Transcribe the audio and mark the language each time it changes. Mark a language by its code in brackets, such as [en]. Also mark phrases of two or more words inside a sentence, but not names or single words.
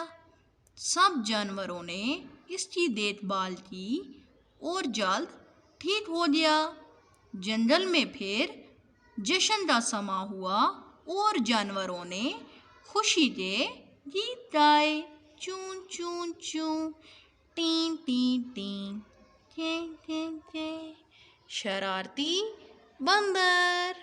[hi] सब जानवरों ने इसकी देखभाल की और जल्द ठीक हो गया। जंगल में फिर जश्न का समा हुआ और जानवरों ने खुशी के गीत गाए। चूं चूं चूं, टीं टीं टीं, चे चे चे। शरारती बंदर।